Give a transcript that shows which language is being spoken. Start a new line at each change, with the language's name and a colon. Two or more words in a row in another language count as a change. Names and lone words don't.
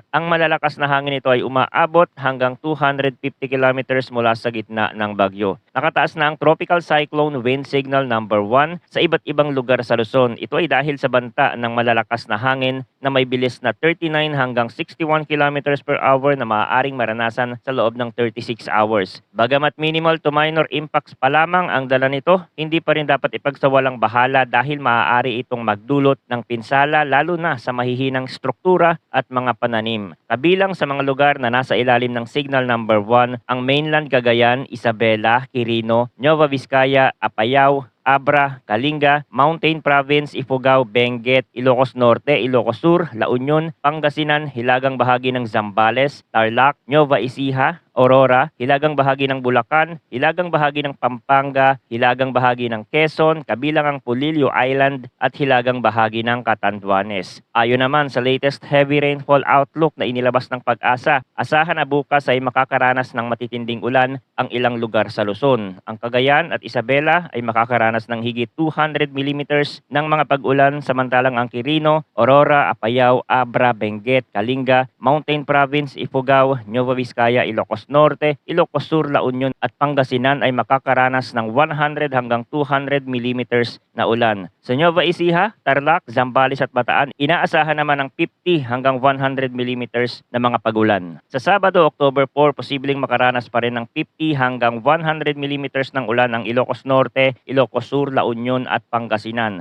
Filipino: Ang malalakas na hangin ito ay umaabot hanggang 250 kilometers mula sa gitna ng bagyo. Nakataas na ang Tropical Cyclone Wind Signal number 1 sa iba't ibang lugar sa Luzon. Ito ay dahil sa banta ng malalakas na hangin na may bilis na 39 hanggang 61
English: kilometers per hour
Filipino: na maaaring maranasan sa loob ng 36 hours. Bagamat
English: minimal to minor impacts
Filipino: pa lamang ang dala nito, hindi pa rin dapat ipagsawalang bahala dahil maaari itong magdulot ng pinsala lalo na sa mahihinang struktura at mga pananim. Kabilang sa mga lugar na nasa ilalim ng
English: signal number
Filipino: 1 ang mainland Cagayan, Isabela, Quirino, Nueva Vizcaya, Apayao, Abra, Kalinga, Mountain Province, Ifugao, Benguet, Ilocos Norte, Ilocos Sur, La Union, Pangasinan, hilagang bahagi ng Zambales, Tarlac, Nueva Ecija, Aurora, hilagang bahagi ng Bulacan, hilagang bahagi ng Pampanga, hilagang bahagi ng Quezon, kabilang ang Pulilio Island at hilagang bahagi ng Catanduanes. Ayon naman sa
English: latest heavy rainfall outlook
Filipino: na inilabas ng Pag-asa, asahan na bukas ay makakaranas ng matitinding ulan ang ilang lugar sa Luzon. Ang Cagayan at Isabela ay makakaranas ng higit 200 millimeters ng mga pag-ulan samantalang ang Quirino, Aurora, Apayao, Abra, Benguet, Kalinga, Mountain Province, Ifugao, Nueva Vizcaya, Ilocos Norte, Ilocos Sur, La Union at Pangasinan ay makakaranas ng 100 hanggang 200 millimeters na ulan. Sa Nueva Ecija, Tarlac, Zambales at Bataan, inaasahan naman ng 50 hanggang 100 millimeters na mga pag-ulan. Sa Sabado, October 4, posibleng makaranas pa rin ng 50 hanggang 100 millimeters ng ulan ang Ilocos Norte, Ilocos Sur, La Union at Pangasinan.